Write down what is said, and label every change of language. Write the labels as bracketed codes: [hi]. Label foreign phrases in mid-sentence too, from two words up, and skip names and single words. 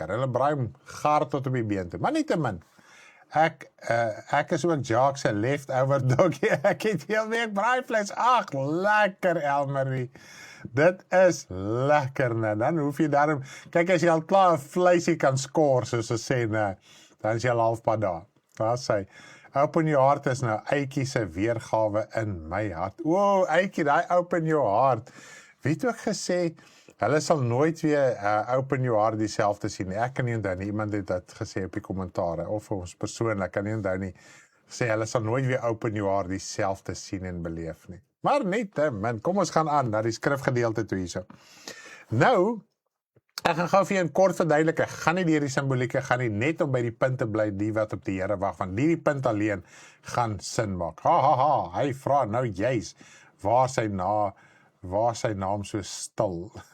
[af] Hulle braai hom gaar tot op die been toe. Maar nietemin, ek is ook Jacques se [en] leftover doggie. [af] Ek het heel week braaivleis. Ag, lekker Elmarie. Dit is lekker, né? Dan hoef jy daarom, kyk as jy al klaar 'n vleisie kan skoor, soos ons sê, né, dan is jy al halfpad daar. Daar sê, [en] open your heart [af] is nou Eitjie se weergawe in my hart. Wow, Eitjie, daai [en] open your heart. [af] Wie het ook gesê, Hulle sal nooit weer [en] open your heart [af] dieselfde sien nie. Ek kan nie onthou nie, iemand het dit gesê op die kommentare, of ons persoonlik kan nie onthou nie, sê hulle sal nooit weer [en] open your heart [af] dieselfde sien en beleef nie. Maar net, man, kom ons gaan aan na die skrifgedeelte toe hierso. Nou, ek gaan gou vir jou 'n kort verduidelik, ek gaan nie deur die simbolieke, gaan nie net om by die punt te bly, die wat op die Here wag, want die punt alleen gaan sin maak. Hy vra nou juis, waar sy naam so stil.